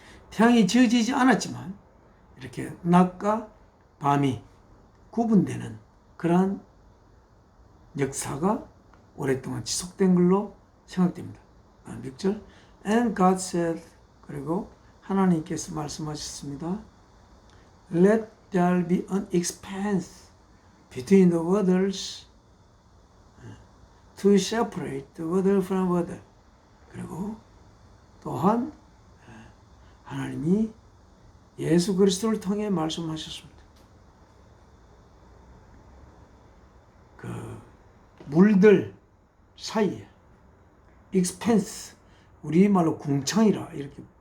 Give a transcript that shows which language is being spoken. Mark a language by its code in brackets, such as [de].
[ko] 태양이 지어지지 않았지만 이렇게 낮과 밤이 구분되는 그러한 역사가 오랫동안 지속된 걸로 생각됩니다. 6절 [en] And God said, [ko] 그리고 하나님께서 말씀하셨습니다. [en] Let there be an expanse between the waters to separate the water from water. [ko] 그리고 또한 하나님이 예수 그리스도를 통해 말씀하셨습니다. 그 물들 사이에 expanse, 우리말로 궁창이라 이렇게